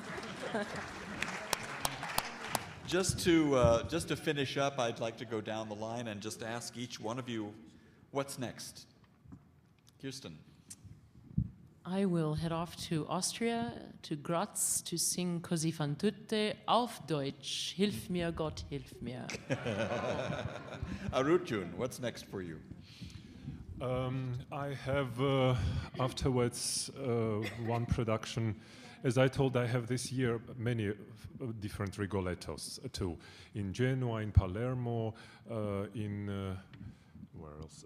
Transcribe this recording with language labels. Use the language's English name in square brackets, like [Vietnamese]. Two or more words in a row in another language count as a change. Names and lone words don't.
[English] Just to finish up, I'd like to go down the line and just ask each one of you, what's next? Kirsten. I will head off to Austria, to Graz, to sing Così fan tutte [German] auf Deutsch. Hilf mir, Gott, hilf mir. [English] Arutjun, what's next for you? I have afterwards one production. As I told, I have this year many different Rigolettos too. In Genoa, in Palermo, where else?